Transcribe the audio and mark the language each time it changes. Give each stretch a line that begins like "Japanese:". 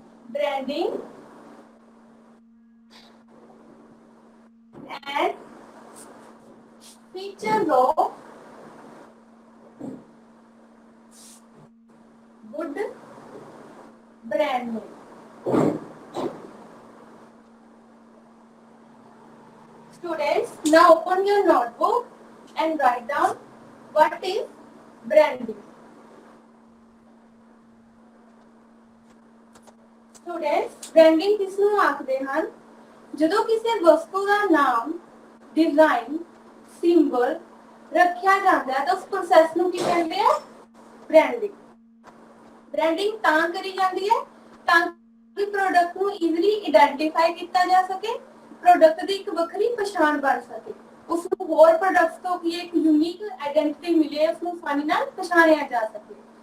English: Branding and features of good brand name. Students, now open your notebook and write down what is branding.
Punjabi: Students, branding ਕਿਸ ਨੂੰ ਆਖਦੇ ਹਨ? ਜਦੋਂ ਕਿਸੇ ਵਸਤੂ ਦਾ ਨਾਮ, ਡਿਜ਼ਾਈਨ, ਸਿੰਬਲ ਰੱਖਿਆ ਜਾਂਦਾ ਹੈ ਤਾਂ ਉਸ ਪ੍ਰੋਸੈਸ ਨੂੰ ਕੀ ਕਹਿੰਦੇ ਆ? ਬ੍ਰਾਂਡਿੰਗ। ਬ੍ਰਾਂਡਿੰਗ ਤਾਂ ਕਰੀ ਜਾਂਦੀ ਹੈ ਤਾਂ ਕਿ ਪ੍ਰੋਡਕਟ ਨੂੰ ਈਜ਼ੀਲੀ ਆਇਡੈਂਟੀਫਾਈ ਕੀਤਾ ਜਾ ਸਕੇ, ਪ੍ਰੋਡਕਟ ਦੀ ਇੱਕ ਵੱਖਰੀ ਪਛਾਣ ਬਣ ਸਕੇ, ਉਸ ਨੂੰ ਹੋਰ ਪ੍ਰੋਡਕਟਸ ਤੋਂ ਕੀ ਇੱਕ ਯੂਨੀਕ ਆਇਡੈਂਟੀਟੀ ਮਿਲੇ, ਉਸ ਨੂੰ ਆਸਾਨੀ ਨਾਲ ਪਛਾਣਿਆ ਜਾ ਸਕੇ।